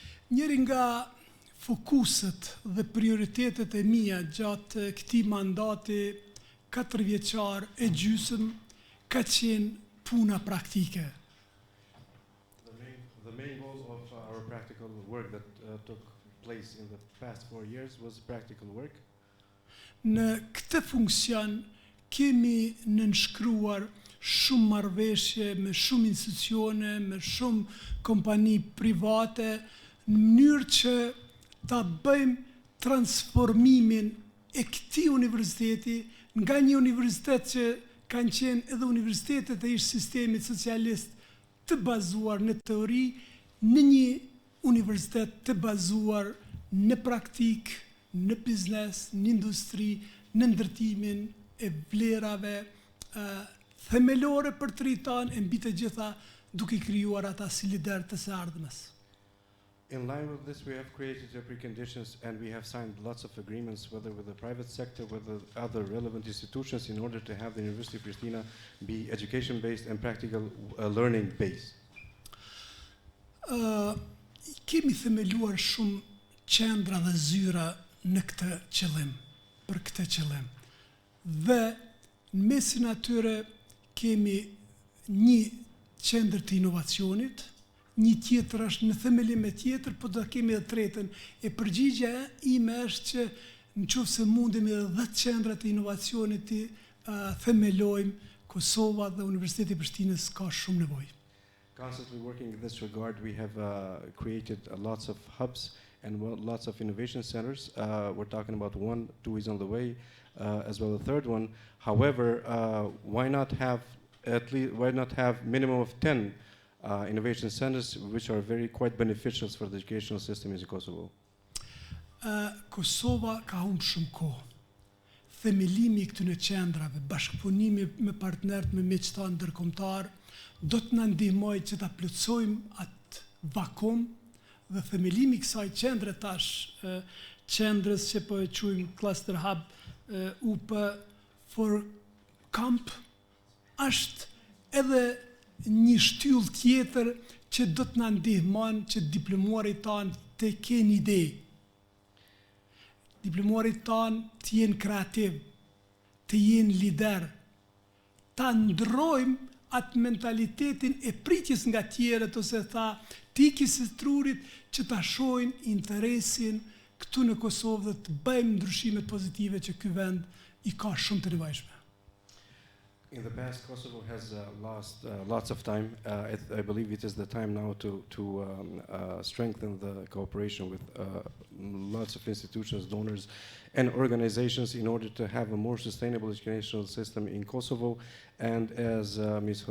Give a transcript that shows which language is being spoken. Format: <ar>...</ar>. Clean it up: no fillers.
<sq>Njëri nga fokuset dhe prioritetet e mia gjatë këtij mandati 4 vjeçar e gjysmë ka qenë puna praktike.</sq> <en>The main goals of our practical work that took place in the past 4 years was practical work.</en> <sq>Në këtë funksion kemi nënshkruar shumë marrëveshje me shumë institucione, me shumë kompani private, në mënyrë që ta bëjmë transformimin e këtij universiteti nga një universitet që kanë qenë edhe universitetet e ish sistemit socialist të bazuar në teori, në një universitet të bazuar në praktik, në biznes, në industri, në ndërtimin e vlerave themelore për të rritan e mbi të gjitha duke krijuar ata si lider të së ardhmes.</sq> <en>In line with this, we have created the preconditions and we have signed lots of agreements, whether with the private sector, with the other relevant institutions, in order to have the University of Prishtina be education-based and practical learning-based.</en> <sq>Kemi themeluar shumë qendra dhe zyra në këtë qëllim, për këtë qëllim. Dhe në mesin atyre kemi një qendër të inovacionit, një tjetër është në themelim e tjetër, po do kemi edhe tretën. E përgjigja ime është që nëse mundemi edhe 10 qendra të inovacionit të themelojmë, Kosova dhe Universiteti i Prishtinës ka shumë nevojë.</sq> <en>Constantly working in this regard, we have created lots of hubs and lots of innovation centers. We're talking about 1, 2 is on the way, as well as a third one. However, why not have minimum of 10 innovation centers, which are quite beneficial for the educational system in Kosovo?</en> <sq>Kosova ka humbur shumë kohë. themelimi i këtyre qendrave, bashkëpunimi me partnerët, me miqtanë ndërkombëtar, do të na ndihmojë që ta plotësojmë atë vakum dhe themelimi i kësaj qendre tash, qendrës që po e quajmë Cluster Hub UP for Camp, është edhe një shtyllë tjetër që do të na ndihmon që diplomuarit tanë të kenë ide. Diplomuarit tanë të jenë kreativ, të jenë lider, ta ndrojmë atë mentalitetin e pritjes nga tjerët, ose tha tikis së trurit që ta shohin interesin këtu në Kosovë dhe të bëjmë ndryshimet pozitive që ky vend i ka shumë të nevojshme.</sq> <en>In the past, Kosovo has lost lots of time. I believe it is the time now to strengthen the cooperation with lots of institutions, donors, and organizations in order to have a more sustainable educational system in Kosovo, and as Ms.</en>